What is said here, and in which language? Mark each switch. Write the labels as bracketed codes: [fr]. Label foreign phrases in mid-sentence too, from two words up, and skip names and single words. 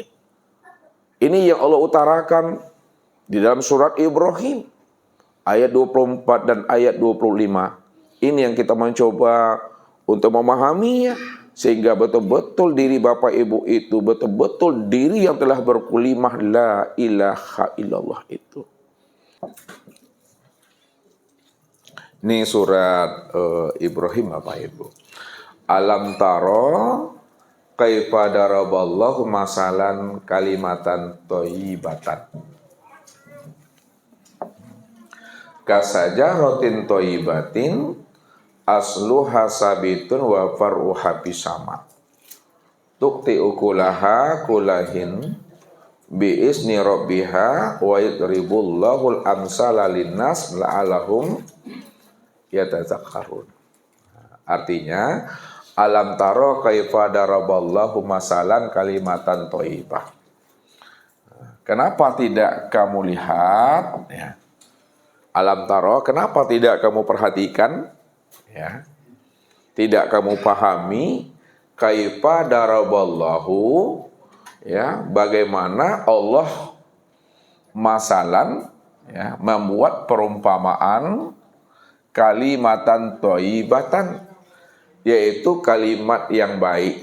[id] Ini yang Allah utarakan di dalam surat Ibrahim ayat 24 dan ayat 25. Ini yang kita mencoba untuk memahaminya, sehingga betul-betul diri Bapak Ibu itu betul-betul diri yang telah berkalimah [ar] لا إله إلا الله [id] itu. Ini surat Ibrahim Bapak Ibu. [ar] ألم تر كيف ضرب الله مثلا كلمة طيبة كشجرة طيبة أصلها ثابت وفرعها في السماء تؤتي أكلها كل حين بإذن ربها ويضرب الله الأمثال للناس لعلهم يتذكرون. Artinya, ألم تر كيف ضرب الله مثلا كلمة طيبة. [id] Kenapa tidak kamu lihat, ya? [ar] ألم تر, [id] kenapa tidak kamu perhatikan, ya? Tidak kamu pahami [ar] كيف ضرب الله, [id] ya, bagaimana Allah masalan, ya, membuat perumpamaan [ar] كلمة طيبة, [id] yaitu kalimat yang baik.